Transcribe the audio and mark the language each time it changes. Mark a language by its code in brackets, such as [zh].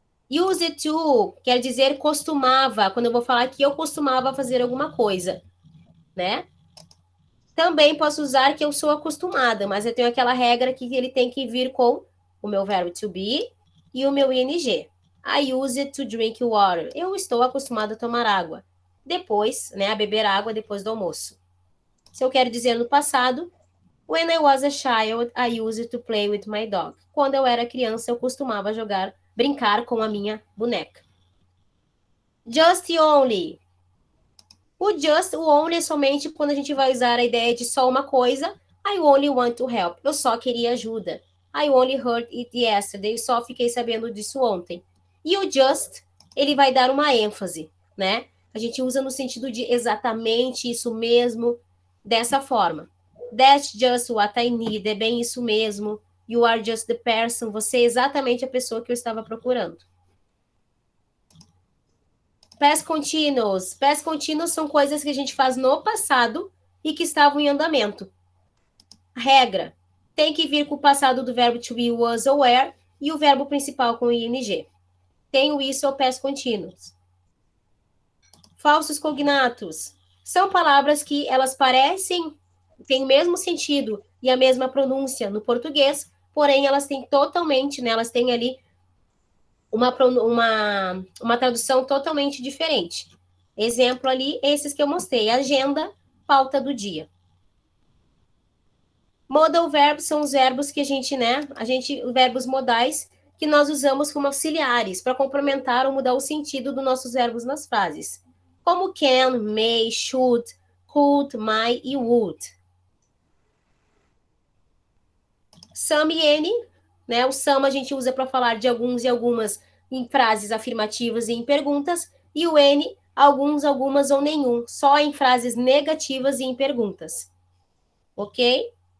[pt] Use to quer dizer costumava. Quando eu vou falar que eu costumava fazer alguma coisa, né? Também posso usar que eu sou acostumada, mas eu tenho aquela regra que ele tem que vir com o meu verbo to be e o meu ing. [en] I use it to drink water. [pt] Eu estou acostumada a tomar água. Depois, né, a beber água depois do almoço. Se eu quero dizer no passado, [en] when I was a child, I used to play with my dog. [pt] Quando eu era criança, eu costumava brincar com a minha boneca. Just e only. O only é somente quando a gente vai usar a ideia de só uma coisa. [en] I only want to help. [pt] Eu só queria ajuda. [en] I only heard it yesterday. [pt] Eu só fiquei sabendo disso ontem. E o just, ele vai dar uma ênfase, né? A gente usa no sentido de exatamente isso mesmo, dessa forma. [en] That's just what I need. [pt] É bem isso mesmo. [en] You are just the person. [pt] Você é exatamente a pessoa que eu estava procurando. Past continuous. Past continuous são coisas que a gente faz no passado e que estavam em andamento. Regra. Tem que vir com o passado do verbo to be, was ou were e o verbo principal com ing. Tenho isso é o past continuous. Falsos cognatos. São palavras que elas parecem, têm o mesmo sentido e a mesma pronúncia no português, porém elas têm totalmente, né, elas têm ali uma tradução totalmente diferente. Exemplo ali, esses que eu mostrei. Agenda, pauta do dia. Modal verbs são os verbos que a gente, verbos modais que nós usamos como auxiliares para complementar ou mudar o sentido dos nossos verbos nas frases. Como can, may, should, could, might e would. Some e any, né? O some a gente usa para falar de alguns e algumas em frases afirmativas e em perguntas, e o any, alguns, algumas ou nenhum, só em frases negativas e em perguntas. Ok?